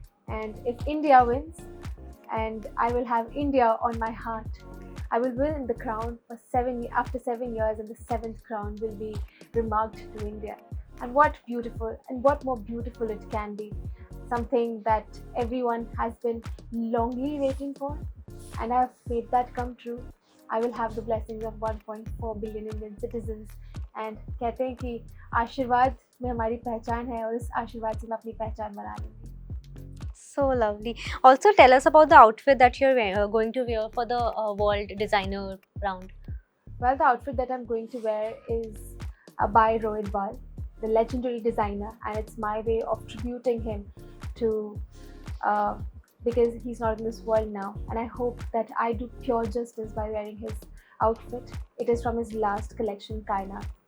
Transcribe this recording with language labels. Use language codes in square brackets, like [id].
[en] And if India wins, and I will have India on my heart, I will win the crown for after 7 years, and the seventh crown will be remarked to India. And what beautiful, and what more beautiful it can be. Something that everyone has been longly waiting for, and I have made that come true. I will have the blessings of 1.4 billion Indian citizens. [hi] And कहते हैं कि आशीर्वाद में हमारी पहचान है और इस आशीर्वाद से मैं अपनी पहचान बना लूँगी. [en] So lovely. Also, tell us about the outfit that you're going to wear for the World Designer round. Well, the outfit that I'm going to wear is by Rohit Bal, the legendary designer, and it's my way of tributing him to because he's not in this world now, and I hope that I do pure justice by wearing his outfit. It is from his last collection, Kaina.